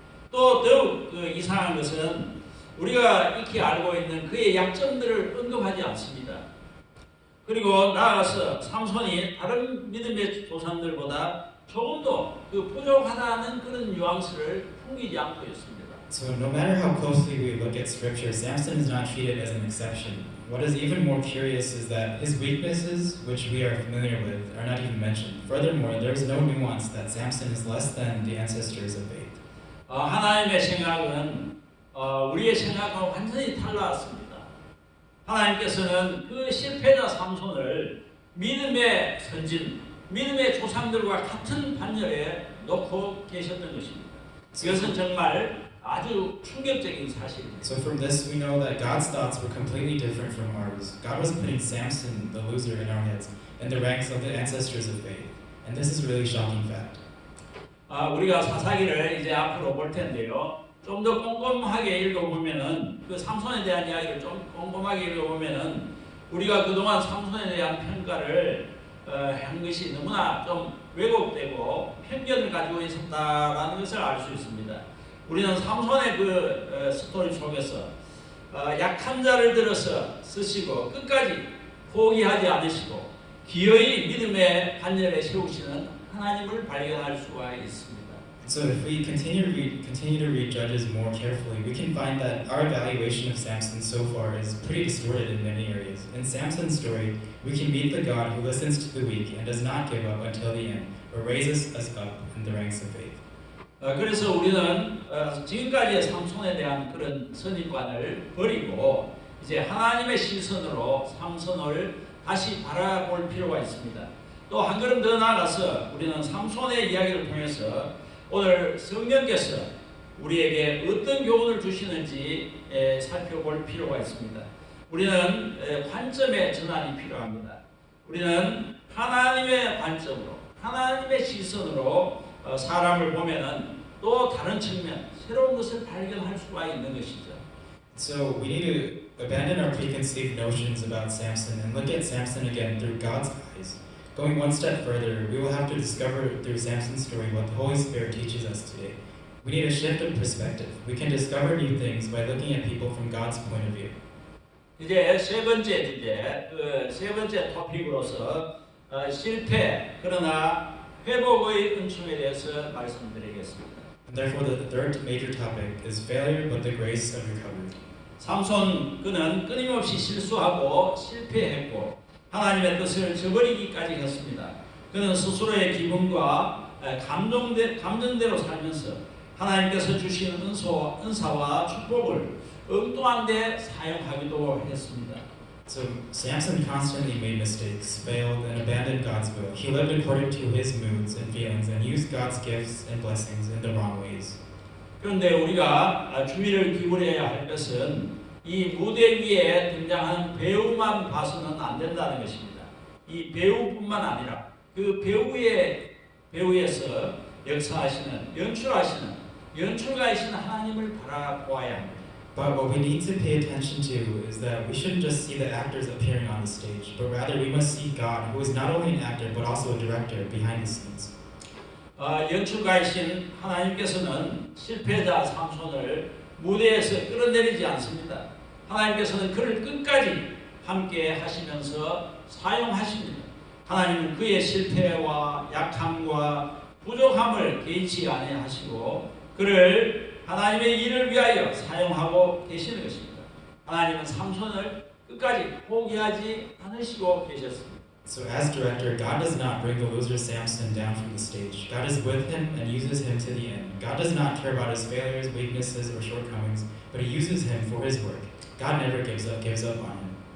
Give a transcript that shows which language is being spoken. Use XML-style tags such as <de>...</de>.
<ko>또 더욱 그 이상한 것은 우리가 익히 알고 있는 그의 약점들을 언급하지 않습니다. 그리고 나아가서 삼손이 다른 믿음의 조상들보다 조금 더 그 부족하다는 그런 뉘앙스를 풍기지 않고 있습니다.</ko> <en>So no matter how closely we look at scripture, Samson is not treated as an exception. What is even more curious is that his weaknesses, which we are familiar with, are not even mentioned. Furthermore, there is no nuance that Samson is less than the ancestors of faith.</en> <ko>하나님의 생각은 우리의 생각과 완전히 달랐습니다. 하나님께서는 그 실패자 삼손을 믿음의 선진, 믿음의 조상들과 같은 반열에 놓고 계셨던 것입니다. 이것은 정말 아주 충격적인 사실입니다.</ko> <en>So from this we know that God's thoughts were completely different from ours. God was putting Samson, the loser, in our heads, in the ranks of the ancestors of faith. And this is a really shocking fact.</en> <ko>우리가 사사기를 이제 앞으로 볼 텐데요. 좀 더 꼼꼼하게 읽어보면은 그 삼손에 대한 이야기를 좀 꼼꼼하게 읽어보면은 우리가 그동안 삼손에 대한 평가를 한 것이 너무나 좀 왜곡되고 편견을 가지고 있었다라는 것을 알 수 있습니다. 우리는 삼손의 그 스토리 속에서 약한 자를 들어서 쓰시고 끝까지 포기하지 않으시고 기어이 믿음의 반열에 세우시는 하나님을 발견할 수가 있습니다.</ko> <en>So if we continue to read Judges more carefully, we can find that our evaluation of Samson so far is pretty distorted in many areas. In Samson's story, we can meet the God who listens to the weak and does not give up until the end, or raises us up in the ranks of faith.</en> <ko>그래서 우리는 지금까지의 삼손에 대한 그런 선입관을 버리고 이제 하나님의 시선으로 삼손을 다시 바라볼 필요가 있습니다. 또 한 걸음 더 나아가서 우리는 삼손의 이야기를 통해서 오늘 성령께서 우리에게 어떤 교훈을 주시는지 살펴볼 필요가 있습니다. 우리는 관점의 전환이 필요합니다. 우리는 하나님의 관점으로, 하나님의 시선으로 사람을 보면은 또 다른 측면, 새로운 것을 발견할 수가 있는 것이죠.</ko> <en>So we need to abandon our preconceived notions about Samson and look at Samson again through God's eyes. Going one step further, we will have to discover through Samson's story what the Holy Spirit teaches us today. We need a shift of perspective. We can discover new things by looking at people from God's point of view.</en> <ko>이제 세 번째 주제, 세 번째 토픽으로서 실패 그러나 회복의 은총에 대해서 말씀드리겠습니다.</ko> <en>And therefore, the third major topic is failure but the grace of recovery.</en> <ko>삼손 그는 끊임없이 실수하고 실패했고 하나님의 뜻을 저버리기까지 했습니다. 그는 스스로의 기분과 감정대로 살면서 하나님께서 주신 은사와 축복을 엉뚱한 데 사용하기도 했습니다.</ko> <en>So Samson constantly made mistakes, failed, and abandoned God's will. He lived according to his moods and feelings and used God's gifts and blessings in the wrong ways.</en> <ko>그런데 우리가 주의를 기울여야 할 것은 이 무대 위에 등장하는 배우만 봐서는 안 된다는 것입니다. 이 배우뿐만 아니라 그 배우에서 역사하시는, 연출하시는, 연출가이신 하나님을 바라보아야 합니다.</ko> <en>But what we need to pay attention to is that we shouldn't just see the actors appearing on the stage, but rather we must see God, who is not only an actor but also a director behind the scenes.</en> <ko>연출가이신 하나님께서는 실패자 삼손을 무대에서 끌어내리지 않습니다. 하나님께서는 그를 끝까지 함께 하시면서 사용하십니다. 하나님은 그의 실패와 약함과 부족함을 개의치 아니하시고 그를 하나님의 일을 위하여 사용하고 계시는 것입니다. 하나님은 삼손을 끝까지 포기하지 않으시고 계셨습니다.</ko> <en>So as director, God does not bring the loser Samson down from the stage. God is with him and uses him to the end. God does not care about his failures, weaknesses, or shortcomings, but he uses him for his work. God never gives up on him.</en>